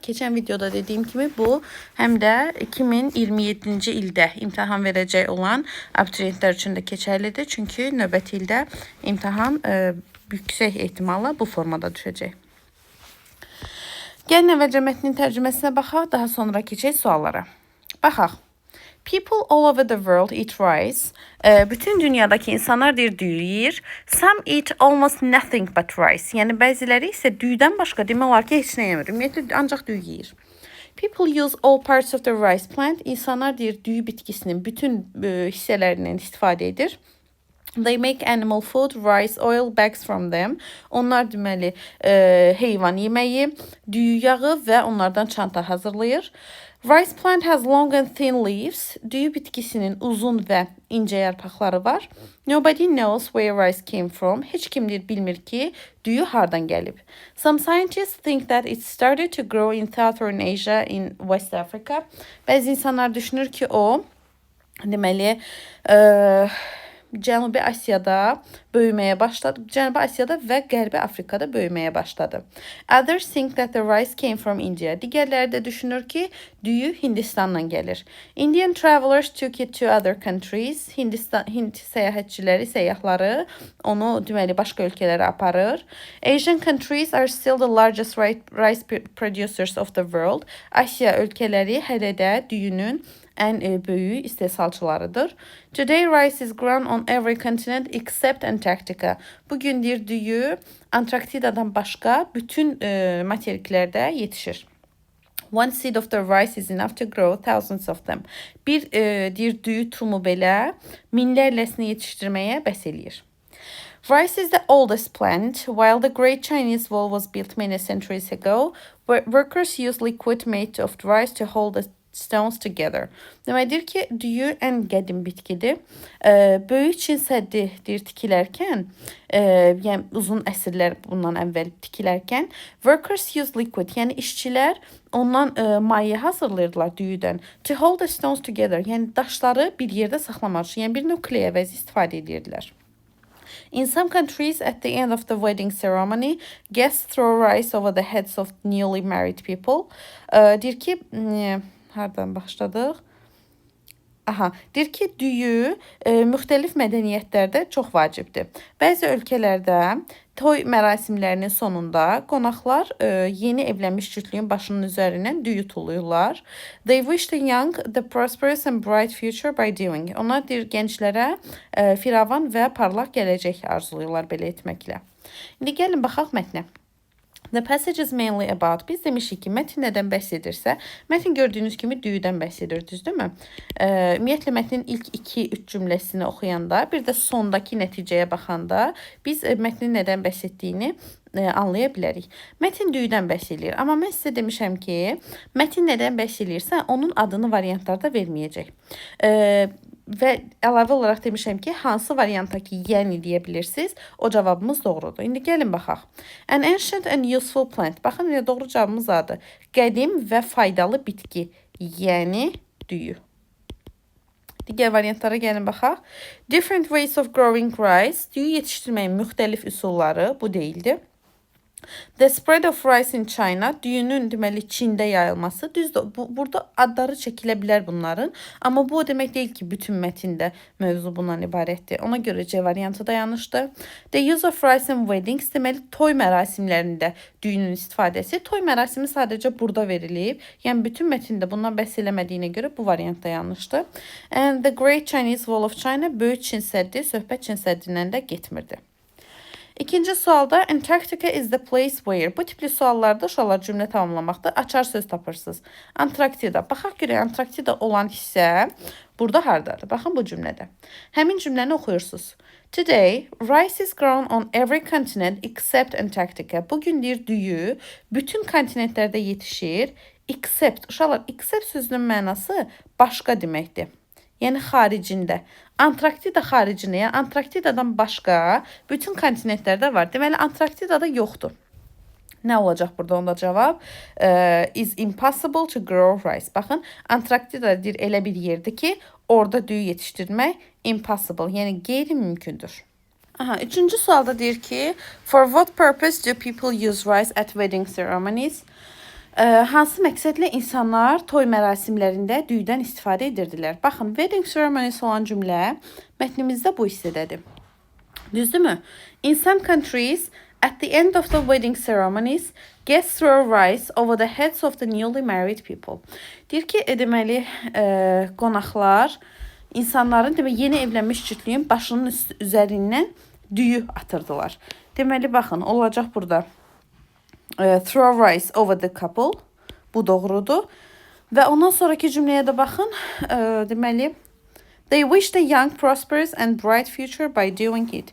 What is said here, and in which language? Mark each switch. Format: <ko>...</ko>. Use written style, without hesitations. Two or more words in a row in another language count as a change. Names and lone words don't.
<az>Keçən videoda dediyim kimi bu həm də 2027-ci ildə imtahan verəcək olan abituriyentlər üçün də keçərlidir. Çünki növbəti ildə imtahan yüksək ehtimalla bu formada düşəcək. Gəlin əvvəlcə mətnin tərcüməsinə baxaq, daha sonra keçək suallara. Baxaq.</az> <en>People all over the world eat rice.</en> <az>Bütün dünyadaki insanlar düyü yeyir.</az> <en>Some eat almost nothing but rice.</en> <az>Yəni bəziləri isə düyüdən başqa demək olar ki, heç nə yemir. Ümumiyyətlə ancaq düyü yeyir.</az> <en>People use all parts of the rice plant.</en> <az>İnsanlar düyü bitkisinin bütün hissələrindən istifadə edir.</az> <en>They make animal food, rice, oil bags from them.</en> <az>Onlar deməli heyvan yeməyi, düyü yağı və onlardan çanta hazırlayır.</az> <en>Rice plant has long and thin leaves.</en> <az>Düyü bitkisinin uzun və incə yarpaqları var.</az> <en>Nobody knows where rice came from.</en> <az>Heç kim bilmir ki, düyü hardan gəlib.</az> <en>Some scientists think that it started to grow in Southern Asia in West Africa.</en> <az>Bəzi insanlar düşünür ki, o deməli Cənubi Asiyada böyüməyə başladı. Cənubi Asiyada və Qərbi Afrikada böyüməyə başladı.</az> <en>Others think that the rice came from India.</en> <az>Digərləri də düşünür ki, düyü Hindistandan gəlir.</az> <en>Indian travelers took it to other countries.</en> <az>Hind səyahətçiləri, səyyahları onu deməli başqa ölkələrə aparır.</az> <en>Asian countries are still the largest rice producers of the world.</en> <az>Asiya ölkələri hələ də düyünün ən böyük istehsalçılarıdır.</az> <en>Today rice is grown on every continent except Antarctica.</en> <az>Bugün düyü Antarktidadan başqa bütün materiklərdə yetişir.</az> <en>One seed of the rice is enough to grow thousands of them.</en> <az>Bir düyü tumu belə minlərləsini yetişdirməyə bəs eləyir.</az> <en>Rice is the oldest plant. While the Great Chinese Wall was built many centuries ago, workers used liquid made of rice to hold the stones together.</en> <az>Deməkdir ki, düyü ən qədim bitkidir. Böyük Çin səddi tikilərkən, yəni uzun əsrlər bundan əvvəl tikilərkən,</az> <en>workers use liquid,</en> <az>yəni işçilər ondan maye hazırlayırdılar düyüdən.</az> <en>To hold the stones together,</en> <az>yəni daşları bir yerdə saxlamaq üçün, yəni bir nükleyə vəzi istifadə edirdilər.</az> <en>In some countries, at the end of the wedding ceremony, guests throw rice over the heads of newly married people.</en> <az>Deyir ki, hardan başladıq? Deyir ki, düyü müxtəlif mədəniyyətlərdə çox vacibdir. Bəzi ölkələrdə toy mərasimlərinin sonunda qonaqlar yeni evlənmiş cütlüyün başının üzərindən düyü tuluyurlar.</az> <en>They wish the young the prosperous and bright future by doing.</en> <az>Onlar deyir gənclərə firavan və parlaq gələcək arzulayırlar belə etməklə. İndi gəlin baxaq mətnə.</az> <en>The passage is mainly about.</en> <az>Biz demişik ki, mətin nədən bəhs edirsə, mətin gördüyünüz kimi düyüdən bəhs edir, düzdürmü? Ümumiyyətlə, mətnin ilk 2-3 cümləsini oxuyanda, bir də sondakı nəticəyə baxanda biz mətnin nədən bəhs etdiyini anlaya bilərik. Mətin düyüdən bəhs edir. Amma mən sizə demişəm ki, mətin nədən bəhs edirsə, onun adını variantlarda verməyəcək. Və əlavə olaraq demişəm ki, hansı varianta ki, yəni deyə bilirsiniz, o cavabımız doğrudur. İndi gəlin baxaq.</az> <en>An ancient and useful plant.</en> <az>Baxın, doğru cavabımız adı. Qədim və faydalı bitki, yəni düyü. Digər variantlara gəlin baxaq.</az> <en>Different ways of growing rice.</en> <az>Düyü yetişdirməyin müxtəlif üsulları, bu deyildi.</az> <en>The spread of rice in China,</en> <az>düyünün deməli Çində yayılması. Düzdür, burada adları çəkilə bilər bunların. Amma bu o demək deyil ki, bütün mətində mövzu bundan ibarətdir. Ona görə C variantı da yanlışdır.</az> <en>The use of rice in weddings,</en> <az>deməli toy mərasimlərində düyünün istifadəsi. Toy mərasimi sadəcə burada verilib. Yəni bütün mətində bundan bəhs eləmədiyinə görə bu variant da yanlışdır.</az> <en>And the Great Chinese Wall of China,</en> <az>böyük Çin səddi, söhbət Çin səddindən də getmirdi. İkinci sualda</az> <en>Antarctica is the place where.</en> <az>Bu tipli suallarda uşaqlar cümlə tamamlamaqda açar söz tapırsınız. Antarktida. Baxaq görək, Antarktida olan hissə burada hardadır? Baxın bu cümlədə. Həmin cümləni oxuyursunuz.</az> <en>Today, rice is grown on every continent except Antarctica.</en> <az>Bugün düyü bütün kontinentlərdə yetişir. Except. Uşaqlar, except sözünün mənası başqa deməkdir. Yəni xaricində. Antarktida xaricində, yəni Antarktidadan başqa bütün kontinentlərdə var. Deməli, Antarktidada yoxdur. Nə olacaq burada onda cavab?</az> <en>Is impossible to grow rice.</en> <az>Baxın, Antarktida deyir elə bir yerdir ki, orada düyü yetişdirmək impossible, yəni qeyri-mümkündür. Aha, üçüncü sualda deyir ki,</az> <en>for what purpose do people use rice at wedding ceremonies?</en> <az>Hansı məqsədlə insanlar toy mərasimlərində düyüdən istifadə edirdilər? Baxın,</az> <en>wedding ceremonies</en> <az>olan cümlə mətnimizdə bu hissədədir. Düzdürmü?</az> <en>In some countries, at the end of the wedding ceremonies, guests throw rice over the heads of the newly married people.</en> <az>Deyir ki, deməli, qonaqlar insanların, deməli, yeni evlənmiş cütlüyün başının üzərindən düyü atırdılar. Deməli, baxın, olacaq burada</az> <en>throw rice over the couple.</en> <az>Bu doğrudur. Və ondan sonraki cümləyə də baxın, deməli,</az> <en>they wish the young, prosperous and bright future by doing it.</en>